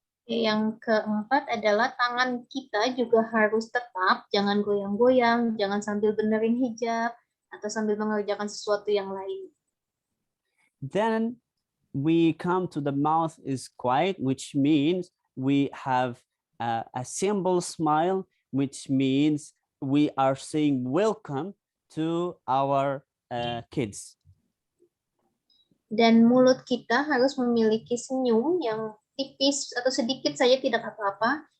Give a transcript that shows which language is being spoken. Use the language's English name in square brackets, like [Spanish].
[Indonesian] Yang keempat adalah tangan kita juga harus tetap, jangan goyang-goyang, jangan sambil benerin hijab atau sambil mengerjakan sesuatu yang lain. [English] Then we come to the mouth is quiet, which means we have a simple smile, which means we are saying welcome to our kids. [Indonesian] Dan mulut kita harus memiliki senyum yang tipis atau sedikit saja, tidak apa-apa.